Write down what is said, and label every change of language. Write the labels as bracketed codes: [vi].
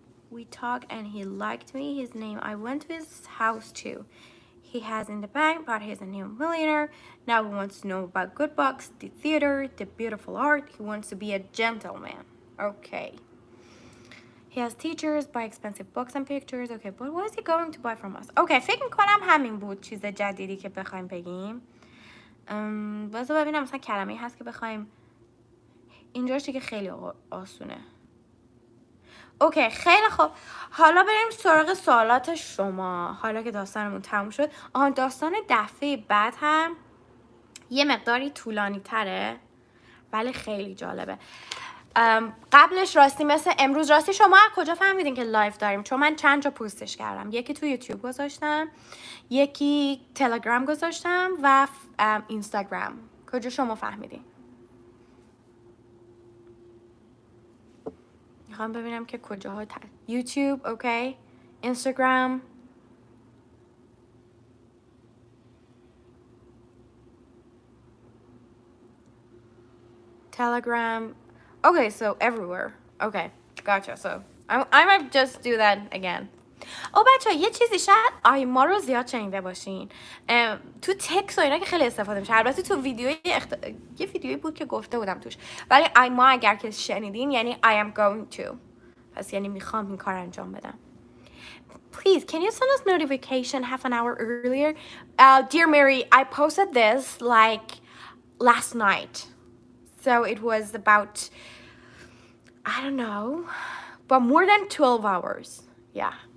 [en] We talked and he liked me. His name. I went to his house too. He has in the bank, but he's a new millionaire. Now he wants to know about good books, the theater, the beautiful art. He wants to be a gentleman. Okay. He has teachers, buy expensive books and pictures. Okay, but what is he going to buy from us? Okay, [fa] فکر میکنم همین بود چیز جدیدی که بخوایم بگیم. بذار ببینم مثلا کلمه‌ای هست که بخوایم. اینجاش دیگه خیلی آسونه. اوکی خیلی خوب، حالا بریم سراغ سوالات شما. حالا که داستانمون تموم شد. داستان دفعه بعد هم یه مقداری طولانی تره ولی خیلی جالبه. قبلش راستی مثل امروز، راستی شما کجا فهمیدین که لایو داریم؟ چون من چند جا پوستش کردم. یکی تو یوتیوب گذاشتم، یکی تلگرام گذاشتم و اینستاگرام. کجا شما فهمیدین؟ میخوام ببینم که کجاها یوتیوب، اوکی، اینستاگرام، Telegram. [en] Okay, so everywhere. Okay, gotcha. So I might just do that again. [fa] بچه یه چیزی شاید آیما رو زیاد شنیده باشین. تو تکس و اینا که خیلی استفاده میشه. البته تو ویدیوی یه ویدیویی بود که گفته بودم توش. ولی آیما اگر که شنیدین یعنی [en] I am going to. [fa] پس یعنی میخوام این کار انجام بدم. [en] Please, can you send us notification half an hour earlier? Dear Mary, I posted this like last night. So it was about, I don't know, but more than 12 hours. Yeah.